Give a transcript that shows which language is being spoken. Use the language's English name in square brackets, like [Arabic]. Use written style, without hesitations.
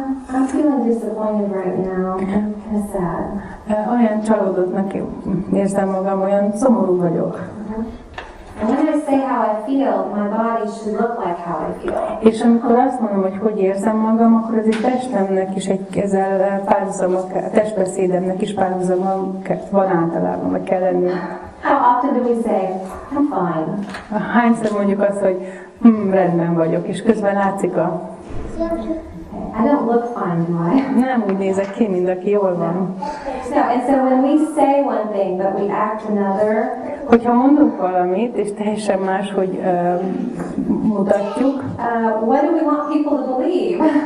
[English] I'm feeling disappointed right now. I'm kind of sad. [Hungarian] olyan csalódottnak érzem magam, olyan szomorú vagyok. [English] And when I say how I feel, my body should look like how I feel. [Hungarian] És amikor azt mondom, hogy érzem magam, akkor az egy testemnek is ezzel párhuzama, a testbeszédemnek is párhuzama van általában, vagy kell lenni. [English] How often do we say, I'm fine? [Hungarian] Hányszor mondjuk azt, hogy rendben vagyok, és közben látszik a... [English] I don't look fine, do I? [Hungarian] Nem úgy nézek ki, mint aki jól van. [English] No, and so when we say one thing but we act another, [Hungarian] hogyha mondunk valamit, és teljesen máshogy mutatjuk, [English] what do we want people to believe?